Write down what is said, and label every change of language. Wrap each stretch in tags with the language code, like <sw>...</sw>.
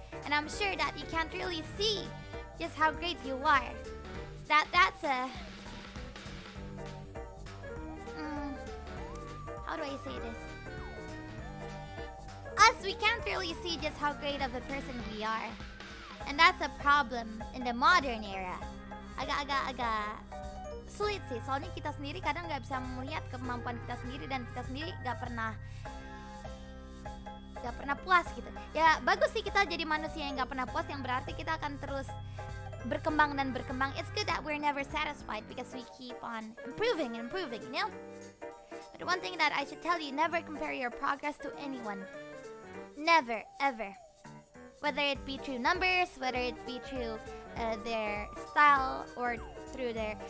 <en>And I'm sure that you can't really see just how great you are. That's a... how do I say this? Us, we can't really see just how great of a person we are. And that's a problem in the modern era.</en> <id>Agak sulit sih. Soalnya kita sendiri kadang nggak bisa melihat kemampuan kita sendiri, dan kita sendiri nggak pernah puas gitu. Ya bagus sih kita jadi manusia yang nggak pernah puas, yang berarti kita akan terus berkembang dan berkembang.</id> <en>It's good that we're never satisfied because we keep on improving and improving, you know? But one thing that I should tell you, never compare your progress to anyone. Never, ever. Whether it be through numbers, whether it be through their style, or through their...</en>